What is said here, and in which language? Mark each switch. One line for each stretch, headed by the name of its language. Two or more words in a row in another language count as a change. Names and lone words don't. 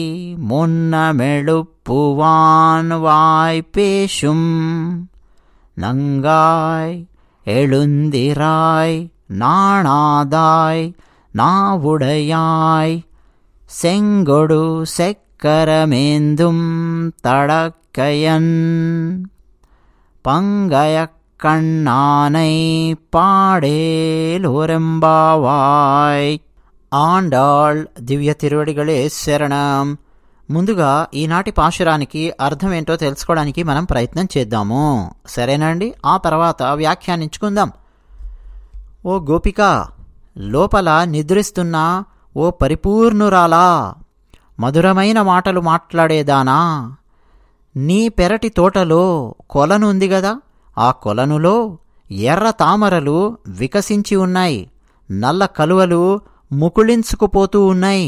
Tamil: முன்னமெழுப்புவான் வாய்ப்பேசும் நங்காய் எழுந்திராய் நாணாதாய் நாவுடையாய் செங்கொடு செக்கரமேந்தும் தடக்கையன் பங்கயக் கண்ணானை పాడేలోరెంబావాయ్. ஆண்டாள் திவ்ய திருவடிகளே சரணம்.
Telugu: ముందుగా ఈనాటి పాశురానికి అర్థమేంటో తెలుసుకోవడానికి మనం ప్రయత్నం చేద్దాము. సరేనండి, ఆ తర్వాత వ్యాఖ్యానించుకుందాం. ఓ గోపిక, లోపల నిద్రిస్తున్న ఓ పరిపూర్ణురాలా, మధురమైన మాటలు మాట్లాడేదానా, నీ పెరటి తోటలో కొలను ఉంది గదా, ఆ కొలనులో ఎర్ర తామరలు వికసించి ఉన్నాయి, నల్ల కలువలు ముకుళించుకుపోతూ ఉన్నాయి.